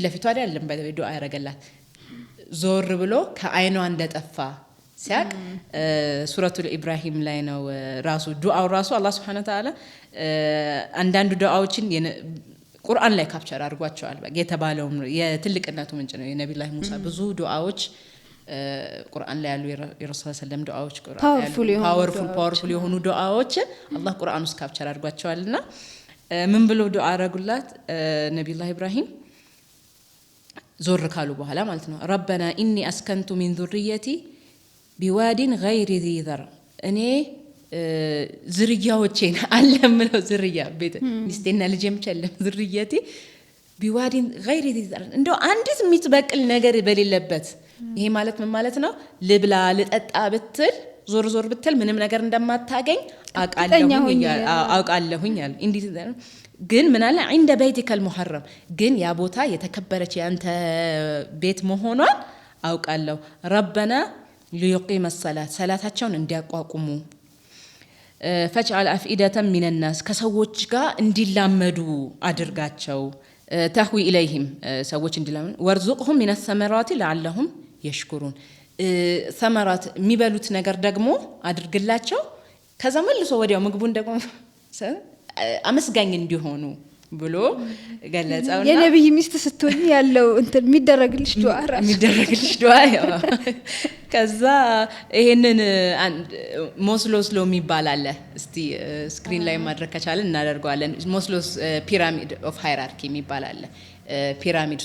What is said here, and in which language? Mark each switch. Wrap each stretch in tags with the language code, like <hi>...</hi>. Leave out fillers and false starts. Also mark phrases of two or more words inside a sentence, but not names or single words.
<am>ለፊቷ አይደለም ዱዓ ያረጋላት። ዞር ብሎ ከአይኗ እንደጠፋ ሲያቅ ሱረቱል ኢብራሂም ላይ ነው ራሱ ዱዓው ራሱ አላህ</am> <ar>سبحانه وتعالى</ar> <am>አንዳንድ ዱዓዎችን ቁርአን ላይ ካፕቸር አድርጓቸዋል። የተባለው የትልቅነቱ ምንጭ ነው። የነብዩላህ ሙሳ ብዙ ዱዓዎች ቁርአን ላይ ያሉ የረሱል ሰለም ዱዓዎች ፓወርፉል የሆኑ ዱዓዎች አላህ ቁርአን ውስጥ ካፕቸር አድርጓቸዋልና ምን ብሎ ዱዓ አረጉላት ነብዩላህ ኢብራሂም ዞር ካሉ በኋላ ማለት ነው።</am> <ar>ربنا إني أسكنت من ذريتي بواد غير ذي ذر</ar> <am>እኔ ዝርያዎቼን አለምነው ዝርያ ቤት ሚስቴና ልጄም ቸለም ዝርያቴ</am> <ar>بواد غير ذي ذر</ar> <am>እንደው አንዲት የሚትበቅል ነገር በሌለበት ይሄ ማለት ምን ማለት ነው? ልብላ ልጠጣ ብትል ዞር ዞር ብትል ምንም ነገር እንደማታገኝ አውቃለሁኝ አለ። እንዴት ግን ምን አለ</am> <ar>عند بيتك المحرم</ar> <am>ግን ያ ቦታ የተከበረች ያንተ ቤት መሆኗን አውቃለሁ።</am> <ar>ربنا ليقيم الصلاة</ar> <am>ሰላታቸውን እንዲያቋቁሙ</am> <ar>فاجعل أفئدة من الناس</ar> <am>ከሰዎች ጋር እንዲላመዱ አድርጋቸው</am> <ar>تهوي إليهم</ar> <am>ሰዎች እንዲላመዱ</am> <ar>وارزقهم من الثمرات لعلهم يشكرون ثمرات</ar> <am>የሚበሉት ነገር ደግሞ አድርግላቸው ከዛ መልሶ ወዲያው ምግቡን ደግሞ አመስጋኝ እንዲሆኑ ብሎ ገለጸውና የነብይ ሚስት ስትሆኚ ያለው እንትን የሚደረግልሽ ዱዓ ከዛ ይሄንን ሞስሎስ የሚባል አለ። እስቲ ስክሪን ላይ ማድረግ ከቻለ እናደርጋለን። ሞስሎስ ፒራሚድ ኦፍ ሃይራርኪ የሚባል አለ። ፒራሚድ</am>